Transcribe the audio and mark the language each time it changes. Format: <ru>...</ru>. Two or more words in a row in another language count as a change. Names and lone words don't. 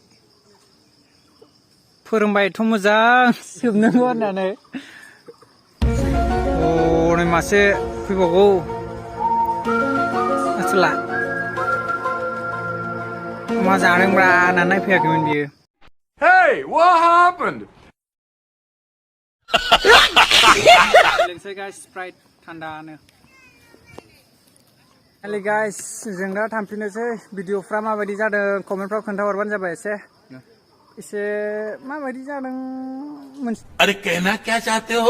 <brx>फोरोंबाय एथ' मोजां सोबनांगौ होननानै नै मासे फैबावगौ आसोला मा जादोंब्रा होननानै नायफैयाखैमोन बियो</brx> <en>Hey, what happened?</en> <brx>लोंसै गाइस स्प्राइट थान्दानो</brx> <en>hello guys</en> <brx>जों दा थांफिननोसै भिडिअफ्रा माबायदि जादों कमेन्टफ्राव खोन्थाहरबानो जाबाय एसे माबायदि जादों</brx> <hi>अरे कहना क्या चाहते हो</hi>